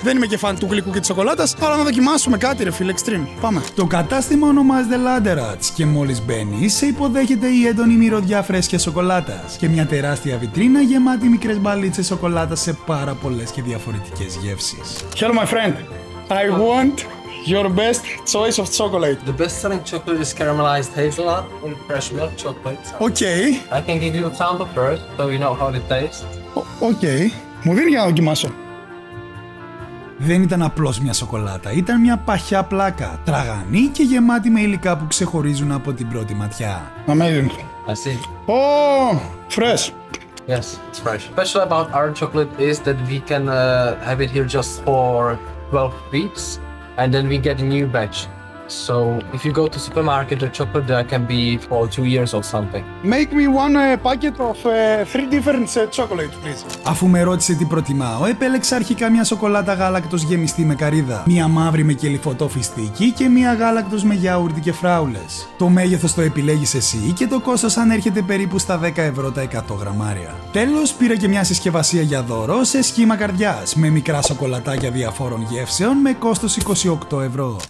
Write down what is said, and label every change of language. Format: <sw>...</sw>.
<el>Δεν είμαι και φαν του γλυκού και της σοκολάτας, αλλά να δοκιμάσουμε κάτι, ρε φίλε, extreme. Πάμε. Το κατάστημα ονομάζεται Landerats και μόλις μπαίνεις, σε υποδέχεται η έντονη μυρωδιά φρέσκιας σοκολάτας και μια τεράστια βιτρίνα γεμάτη μικρές μπαλίτσες σοκολάτας σε πάρα πολλές και διαφορετικές γεύσεις.</el> <en>Hello my friend, I want your best choice of chocolate. The best selling chocolate is caramelized hazelnut and fresh milk chocolate. Okay. I can give you a sample first, so you know how it tastes. Okay.</en> <el>Μου δίνει για να δοκιμάσω. Δεν ήταν απλώς μια σοκολάτα, ήταν μια παχιά πλάκα, τραγανή και γεμάτη με υλικά που ξεχωρίζουν από την πρώτη ματιά.</el> <en>Amazing. I see. Oh, fresh. Yes, it's fresh. Special about our chocolate is that we can have it here just for 12 weeks, and then we get a new batch. So if you go to supermarket, the chocolate there can be for 2 years or something. Make me one packet of 3 different chocolate, please.</en> <el>Αφού με ρώτησε τι προτιμάω, επέλεξα αρχικά μια σοκολάτα γάλακτος γεμιστή με καρύδα, μια μαύρη με κελυφωτό φιστίκι και μια γάλακτος με γιαούρτι και φράουλες. Το μέγεθος το επιλέγεις εσύ και το κόστος ανέρχεται περίπου στα 10 ευρώ τα 100 γραμμάρια. Τέλος, πήρα και μια συσκευασία για δώρο σε σχήμα καρδιάς, με μικρά σοκολατάκια διαφόρων γεύσεων με κόστος 28 ευρώ.</el>